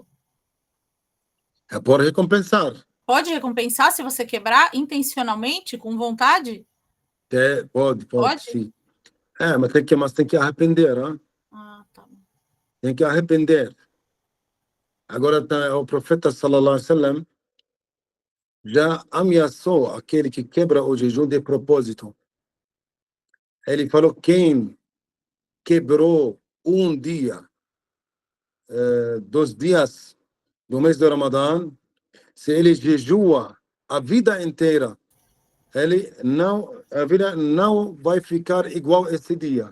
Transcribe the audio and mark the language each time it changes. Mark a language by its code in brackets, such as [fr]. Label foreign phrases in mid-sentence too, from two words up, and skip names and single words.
[pt] É por recompensar. Pode recompensar se você quebrar intencionalmente, com vontade? Pode, sim. Mas tem que arrepender, hein? Tá bom. Tem que arrepender. Agora, o profeta, [ar] صلى الله عليه وسلم, [pt] já ameaçou aquele que quebra o jejum de propósito. Ele falou, quem quebrou um dia, 2 dias do mês do Ramadã, se ele jejua a vida inteira, a vida não vai ficar igual esse dia.